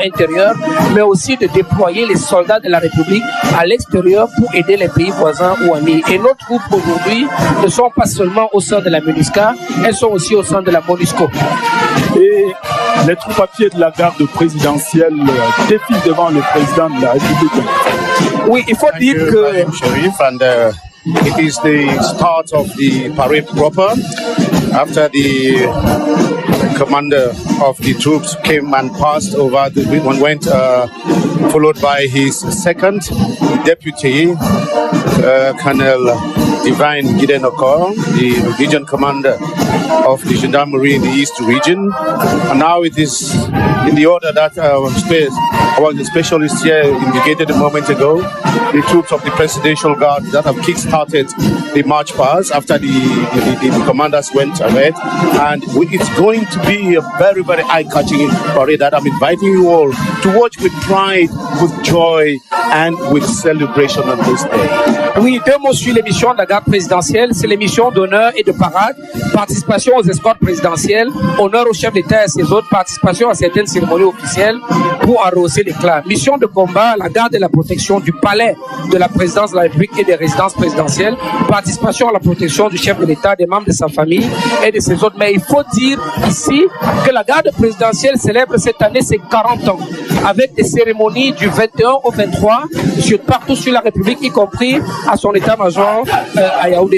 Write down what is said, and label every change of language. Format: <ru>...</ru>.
<fr>intérieure, mais aussi de déployer les soldats de la République à l'extérieur pour aider les pays voisins ou amis. Et nos troupes aujourd'hui ne sont pas seulement au sein de la MINUSCA, elles sont aussi au sein de la MONUSCO. Et les troupes à pied de la garde présidentielle défilent devant le président de la République. Oui, il faut dire que...</fr> <en>Sharif, and it is the start of the parade proper. After the commander of the troops came and passed over, the one went followed by his second deputy, Colonel Divine Gideon Okor, the region commander of the Gendarmerie in the East region. And now it is in the order that the specialist here indicated a moment ago, the troops of the Presidential Guard that have kick-started the march past after the commanders went ahead. And it's going to be a very, very eye-catching parade that I'm inviting you all to watch with pride, with joy, and with celebration on this day.</en> <fr>Oui, deux mots sur l'émission de la garde présidentielle. C'est l'émission d'honneur et de parade, participation aux escortes présidentielles, honneur au chef d'État et à ses autres, participation à certaines cérémonies officielles pour arroser l'éclat. Mission de combat, la garde et la protection du palais de la présidence de la République et des résidences présidentielles, participation à la protection du chef de l'État, des membres de sa famille et de ses autres. Mais il faut dire ici que la garde présidentielle célèbre cette année ses 40 ans, avec des cérémonies du 21 au 23 partout sur la République, y compris à son état-major à Yaoundé.</fr>